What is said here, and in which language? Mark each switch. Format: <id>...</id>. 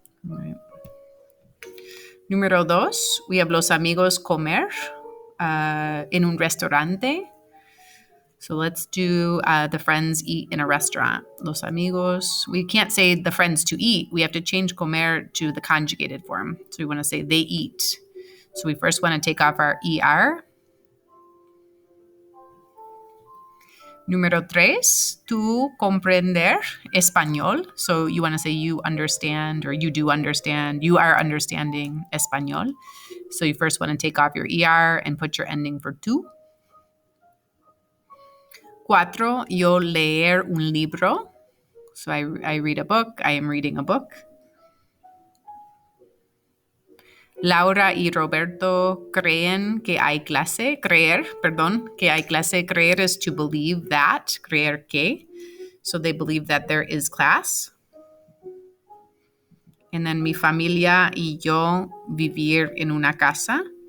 <en>All right.</en> <es>Número dos, we have los amigos comer en un restaurante.</es> <en>So let's do the friends eat in a restaurant.</en> <es>Los amigos.</es> <en>We can't say the friends to eat. We have to change comer to the conjugated form. So we want to say they eat. So we first want to take off our ER.</en> <es>Número tres, tú comprender español.</es> <en>So you want to say you understand or you do understand. You are understanding español. So you first want to take off your ER and put your ending for tú.</en> <es>Cuatro, yo leer un libro.</es> <en>So I read a book. I am reading a book.</en> <es>Laura y Roberto creen que hay clase. Creer, perdón, que hay clase.</es> <en>Creer is to believe that. Creer que. So they believe that there is class. And then</en> <es>mi familia y yo vivir en una casa.</es>